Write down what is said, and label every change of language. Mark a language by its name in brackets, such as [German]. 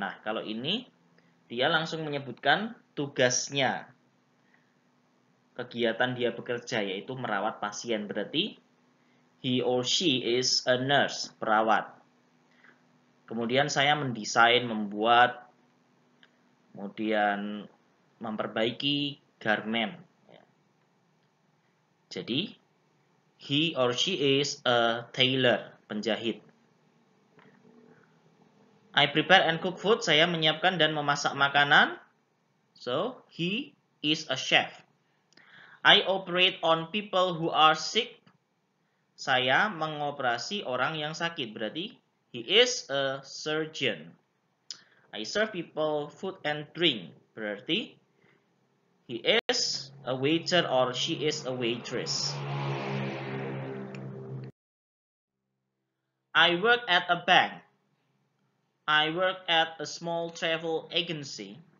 [Indonesian] Nah, kalau ini dia langsung menyebutkan tugasnya. Kegiatan dia bekerja yaitu merawat pasien. [English] Berarti he or she is a nurse, perawat. [Indonesian] Kemudian saya mendesain, membuat, kemudian memperbaiki garmen. [English] Jadi, he or she is a tailor, penjahit. I prepare and cook food, [Indonesian] saya menyiapkan dan memasak makanan. [English] So, he is a chef. I operate on people who are sick. [Indonesian] Saya mengoperasi orang yang sakit. [English] Berarti, he is a surgeon. I serve people food and drink. Berarti, he is a waiter or she is a waitress. I work at a bank. I work at a small travel agency.